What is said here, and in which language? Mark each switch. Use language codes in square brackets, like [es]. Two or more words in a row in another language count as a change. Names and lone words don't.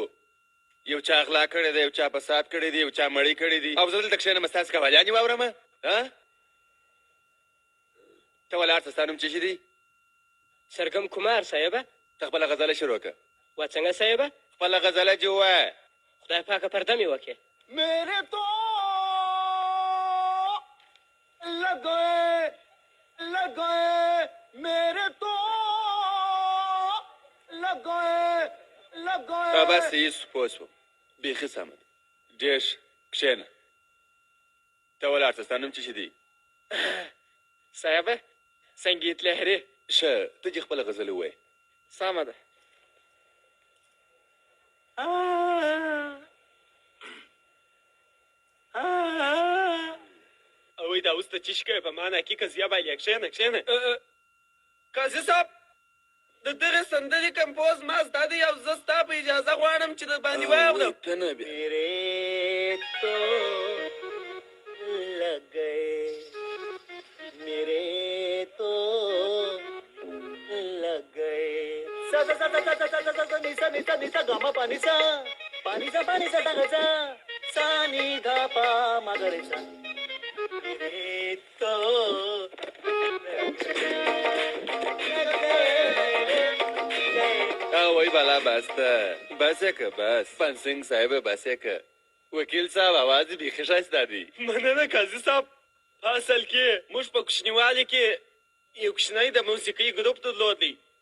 [ps] یو چا غلا کړې ده، یو چا فساد کړی دی، یو چا مړی کړی دی. او زه دلته کښېنم ستاسې قوالیانې واورم؟ ته ولاړ شه. ستا نوم څه شي دی؟ سرګم کمار صاحبه. ته خپله غزله شروع کړه. وا څنګه صاحبه؟ خپله غزله چې ووایه. خدای پاکه پرده مې وکړې. [ur] میرے تو لگائے میرے تو لگائے [ps] بس یې پوه شوم. بیخي سمه ده. ډېر ښه. کښېنه. ته ولاړ شه، ستا نوم څه شي دی؟ صاحبه سنگیت لهري. ښه، ته دې خپله غزل ووایه. سمه ده. اوی دا اوس ته چی شکوې په ما ناکي قضیه باندې کښېنه کښېنه. قاضي صاحب د دغې سندرې کمپوز ما زده دی او زه ستا په اجازه غواړم چې د باندې واورم. ته نه بیا [ur] میرے تو لگ گئے میرے تو لگ گئے سا سا سا سا سا سا سا نیسا نیسا نیسا گاما پانی سا ڈاگا سا سا نی گا پا مگر سا میرے تو [ps] وای بالا بس ته بس یې که بس پنسنګ صاحب بس یې که وکیل صاحب اواز یې بیخي ښایسته دی. مننه قاضي صاحب. په اصل کې موږ په کوچنیوالي کې یو کوچنی د موسیقۍ ګروپ درلودی.